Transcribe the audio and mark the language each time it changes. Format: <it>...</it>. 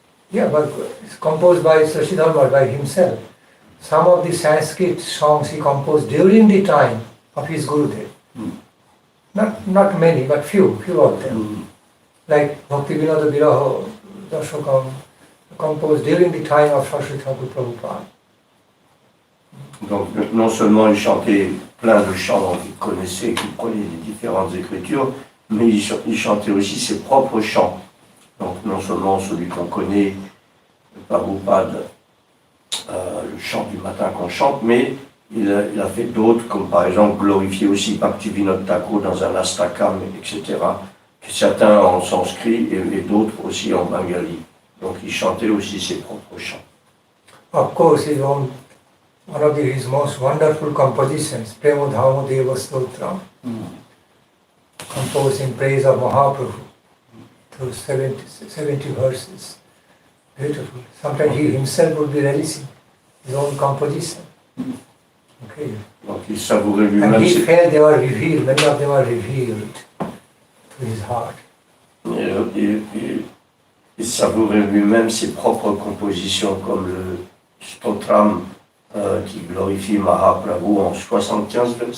<en>Yeah, but it's composed by Srila Sridhar Maharaj, by himself. Some of the Sanskrit songs he composed during the time of his Gurudev. Not many, but few of them. Like Bhakti Vinod Viraho Dashakam, composed during the time of Sri Thakur Prabhupada.</en> <fr>Donc non seulement il chantait plein de chants qu'il connaissait, qu'il prenait des différentes écritures, mais il chantait aussi ses propres chants. Donc non seulement celui qu'on connaît, le Prabhupada, le chant du matin qu'on chante, mais il a fait d'autres, comme par exemple glorifier aussi Bhakti Vinod Thakur dans un Astakam, etc. Certains en sanskrit et d'autres aussi en bengali. Donc il chantait aussi ses propres chants.</fr> <en>Of course, one of his most wonderful compositions, Premodhamo Deva Stotram, composed in praise of Mahaprabhu, through 70 verses. Beautiful. Sometimes he himself would be releasing his own composition. Okay.</en> <fr>Donc il savourait</fr> <en>And</en> <fr>lui-même</fr> <en>he felt they were revealed, many of them are revealed to his heart.</en> <fr>il savourait lui-même ses propres compositions, comme le Stotram qui glorifie Mahaprabhu en 75 verses.</fr>